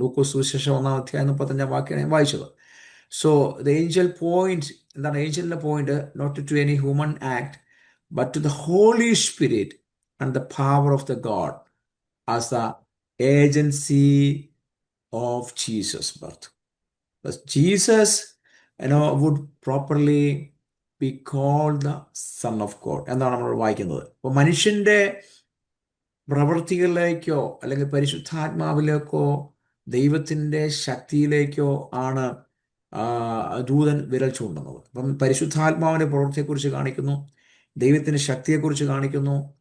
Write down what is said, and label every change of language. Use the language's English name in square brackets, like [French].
[Malayalam] ലൂക്കോസ് സുവിശേഷം 1:35 ഞാൻ വായിച്ചത്. സോ ദ ഏഞ്ചൽ പോയിന്റ് എന്താണ്? [English] ഏഞ്ചലിൻ്റെ point not to any human act but to the Holy Spirit and the power of the God as the agency of Jesus birth. Jesus would properly be called the Son of God [Malayalam] എന്നാണ് നമ്മൾ വായിക്കുന്നത്. അപ്പോൾ മനുഷ്യൻ്റെ പ്രവൃത്തികളിലേക്കോ അല്ലെങ്കിൽ പരിശുദ്ധാത്മാവിലേക്കോ ദൈവത്തിൻ്റെ ശക്തിയിലേക്കോ ആണ് ദൂതൻ വിരൽ ചൂണ്ടുന്നത്. അപ്പം പരിശുദ്ധാത്മാവിൻ്റെ പ്രവൃത്തിയെക്കുറിച്ച് കാണിക്കുന്നു, ദൈവത്തിൻ്റെ ശക്തിയെക്കുറിച്ച് കാണിക്കുന്നു.